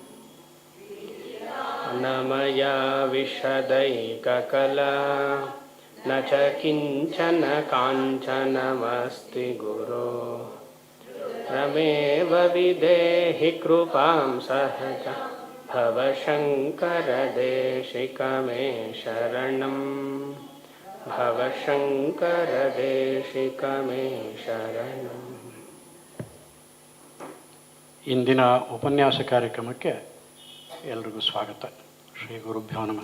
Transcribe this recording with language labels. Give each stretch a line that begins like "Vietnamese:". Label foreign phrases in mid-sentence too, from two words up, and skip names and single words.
Sanskrit: न मया विशदैककला न च किञ्चन काञ्चनमस्ति गुरो रमेव विदेहि कृपां सहज भवशङ्करदेशिक मे शरणं भवशङ्करदेशिक मे शरणम्.
Kannada: ಇಂದಿನ ಉಪನ್ಯಾಸ ಕಾರ್ಯಕ್ರಮಕ್ಕೆ ಎಲ್ರಿಗೂ ಸ್ವಾಗತ.
Sanskrit: ಶ್ರೀ ಗುರುಭ್ಯೋ ನಮಃ.